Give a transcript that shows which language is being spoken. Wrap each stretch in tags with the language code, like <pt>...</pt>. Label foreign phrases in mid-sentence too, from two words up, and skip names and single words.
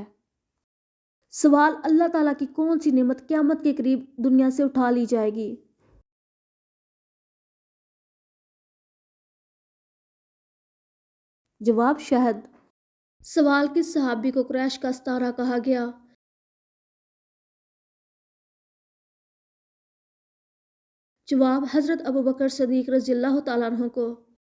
<ur>سوال اللہ تعالیٰ کی کون سی نعمت قیامت کے قریب دنیا سے اٹھا لی جائے گی؟ جواب شہد۔ سوال کس صحابی کو قریش کا ستارہ کہا گیا؟ جواب: حضرت ابو بکر صدیق رضی اللہ تعالیٰ عنہ کو.</ur>